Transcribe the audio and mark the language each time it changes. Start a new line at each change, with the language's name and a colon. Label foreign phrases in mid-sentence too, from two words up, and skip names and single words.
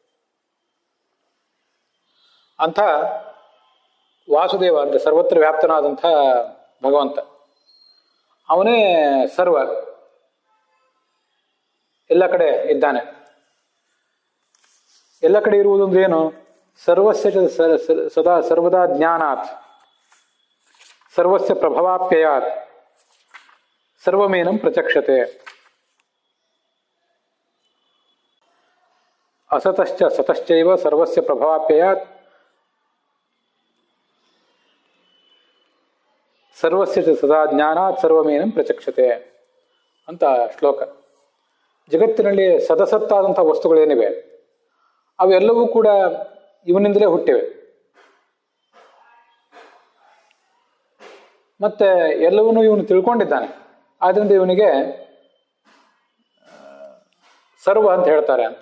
Kannada: ಅಂಥ ವಾಸುದೇವ ಅಂದ್ರೆ ಸರ್ವತ್ರ ವ್ಯಾಪ್ತನಾದಂಥ ಭಗವಂತ, ಅವನೇ ಸರ್ವ, ಎಲ್ಲ ಕಡೆ ಇದ್ದಾನೆ. ಎಲ್ಲ ಕಡೆ ಇರುವುದು ಅಂದ್ರೆ ಏನು?
Sanskrit: ಸರ್ವಸ್ಯ ಸದಾ ಸರ್ವದಾ ಜ್ಞಾನಾತ್, ಸರ್ವಸ್ಯ ಪ್ರಭವಾಪ್ಯಯಾತ್, ಸರ್ವಮೇನಂ ಪ್ರಚಕ್ಷತೆ. ಅಸತಶ್ಚ ಸತಶ್ಚೈವ ಸರ್ವಸ್ಯ ಪ್ರಭವಾಪ್ಯಯಾತ್, ಸರ್ವಸ್ಯ ಸದಾ ಜ್ಞಾನಾತ್ ಸರ್ವಮೇನಂ ಪ್ರಚಕ್ಷತೆ
Kannada: ಅಂತ ಶ್ಲೋಕ. ಜಗತ್ತಿನಲ್ಲಿ ಸದಸತ್ತಾದಂಥ ವಸ್ತುಗಳೇನಿವೆ ಅವೆಲ್ಲವೂ ಕೂಡ ಇವನಿಂದಲೇ ಹುಟ್ಟಿವೆ. ಮತ್ತೆ ಎಲ್ಲವನ್ನೂ ಇವನು ತಿಳ್ಕೊಂಡಿದ್ದಾನೆ, ಆದ್ರಿಂದ ಇವನಿಗೆ ಸರ್ವ ಅಂತ ಹೇಳ್ತಾರೆ ಅಂತ.